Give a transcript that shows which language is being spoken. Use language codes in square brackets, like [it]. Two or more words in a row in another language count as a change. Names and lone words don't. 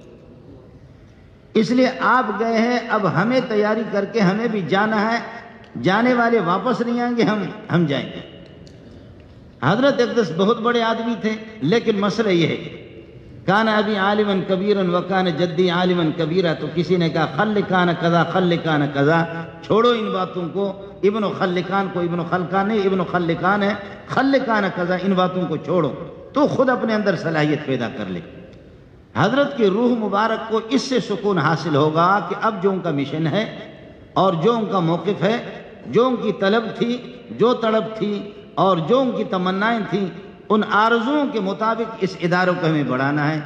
[ur] اس لیے آپ گئے ہیں، اب ہمیں تیاری کر کے ہمیں بھی جانا ہے، جانے والے واپس نہیں آئیں گے، ہم جائیں گے۔ حضرت اقدس بہت بڑے آدمی تھے، لیکن مسئلہ یہ ہے، [ar] کان ابی عالما کبیرا وکان جدی عالما کبیرا، [ur] تو کسی نے کہا [ar] خلقان کذا خلقان کذا، [ur] چھوڑو ان باتوں کو، ابن خلقان کو، ابن خلقان نہیں، ابن خلقان ہے، [ar] خلقان کذا، [ur] ان باتوں کو چھوڑو، تو خود اپنے اندر صلاحیت پیدا کر لے۔ حضرت کی روح مبارک کو اس سے سکون حاصل ہوگا کہ اب جو ان کا مشن ہے اور جو ان کا موقف ہے، جو ان کی طلب تھی، جو طلب تھی اور جو ان کی تمنائیں تھیں، ان آرزوؤں کے مطابق اس اداروں کو ہمیں بڑھانا ہے۔